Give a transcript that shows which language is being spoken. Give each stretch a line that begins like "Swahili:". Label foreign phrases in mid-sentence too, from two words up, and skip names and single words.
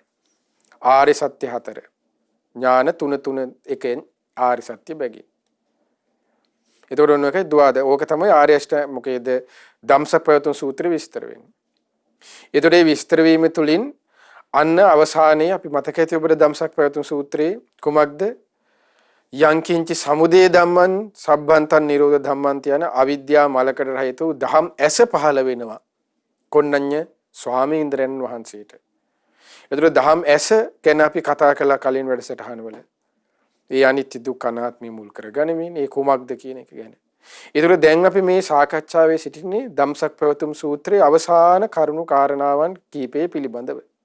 Sinhala: ආර්ය සත්‍ය 4. ඥාන 3 එකෙන් ආර්ය සත්‍ය බැගින්. එතකොට ඔන්න එකයි ද්වාද. ඕක තමයි ආර්ය අෂ්ටාංග මොකේද ධම්සක් පැවතුම් සූත්‍රය විස්තර වෙන්නේ. එතකොට මේ විස්තර වීම තුලින් අන්න අවසානයේ අපි මතක ඇති ඔබට ධම්සක් පැවතුම් සූත්‍රයේ කුමක්ද?
Pali: යංකින්ච සමුදය ධම්මං සබ්බන්තං නිරෝධ ධම්මං
Sinhala: යන අවිද්‍යා මලකඩ රහිත වූ දහම් ඇස පහළ වෙනවා කොණ්ණඤ්ඤ ස්වාමීන්ද්‍රයන් වහන්සේට. ඒතර දහම් ඇස ගැන අපි කතා කළා කලින් වැඩසටහන වල. ඒ අනිත්‍ය දුක්ඛ අනාත්ම මුල් කරගනිමින් ඒ කුමක්ද කියන එක ගැන. ඒතර දැන් අපි මේ සාකච්ඡාවේ සිටින්නේ ධම්සක් පැවතුම් සූත්‍රයේ අවසාන කරුණු කාරණාවන් කීපය පිළිබඳව.